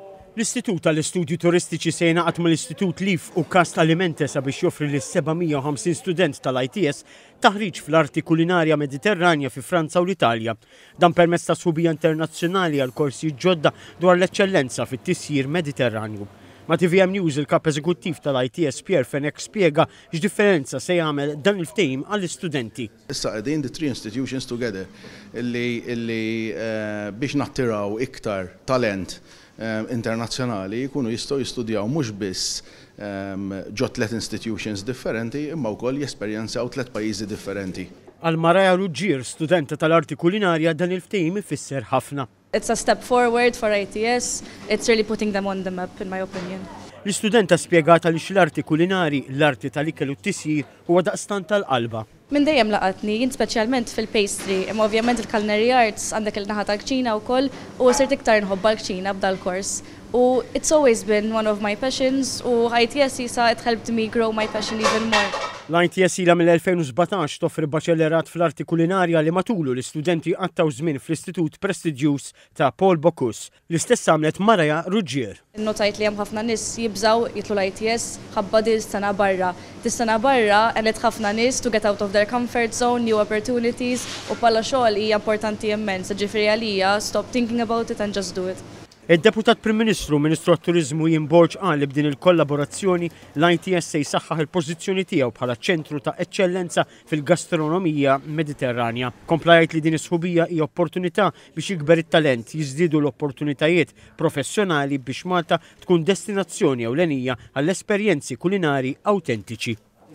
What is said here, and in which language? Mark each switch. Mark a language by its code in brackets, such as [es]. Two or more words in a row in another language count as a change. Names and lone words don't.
[mt] L-Istitut tal-Istudju Turistiċi se jingħaqad mal-Istitut Lif u Kast Alimentes sabiex joffri lis 750 student tal-ITS taħriġ fl-arti kulinarja mediterranja fi Franza u l-Italja. Dan permezz ta' sħubija internazzjonali għal korsi ġodda dwar l-eċċellenza fit-tisjir Mediterranju. Ma' TVM News il-kap eżekuttiv tal-ITS Pierre Fenek spjega x'differenza se jagħmel dan il-ftehim għall-istudenti. Issa qegħdin [en] the three institutions together [mt] illi biex nattiraw iktar talent internazzjonali jkunu jistgħu jistudjaw mhux biss ġo 3 institutions differenti imma wkoll jesperjenzaw 3 pajjiżi differenti. Għal Maraja Ruggier, studenta tal-arti kulinarja, dan il-ftehim ifisser ħafna. [en] It's a step forward for ITS. It's really putting them on the map, in my opinion. [mt] L-istudenta spjegata li l-arti kulinari, l-arti tal-ikel u t-tisjir huwa daqstant tal-qalba. Min dejjem laqatni, jien speċjalment fil-pastry, imma ovvjament il- [en] culinary arts [mt] għandek il-naħa tal-kċina wkoll u sirt iktar nħobba l-kċina b'dal-kors. [en] U it's always been one of my passions [mt] u ITS jisa [en] it helped me grow my passion even more. [mt] L-ITS ila mill-2017 toffri baċellerat fl-arti kulinarja li matulu l-istudenti għattaw żmien fl-Istitut Prestigious ta' Paul Bocuse. L-istess għamlet Maraja Ruggier. Notajt li hemm ħafna nies jibżaw jitlu l-ITS ħabba dis-sena barra. Dis-sena barra għenet ħafna nies [en] to get out of their comfort zone, new opportunities [mt] u bħala xogħol hija importanti immens, ġifieri għalija [en] stop thinking about it and just do it. [mt] Il-Deputat Prim Ministru, Ministru għat-Turizmu Jim Borg qal li b'din il-kollaborazzjoni l-ITS se jsaħħaħ il-pożizzjoni tiegħu bħala ċentru ta' eċċellenza fil-gastronomija mediterranja. Komplajt li din is-sħubija hija opportunità biex jikber it-talent, jiżdiedu l-opportunitajiet professjonali biex Malta tkun destinazzjoni ewlenija għall-esperjenzi kulinari awtentiċi.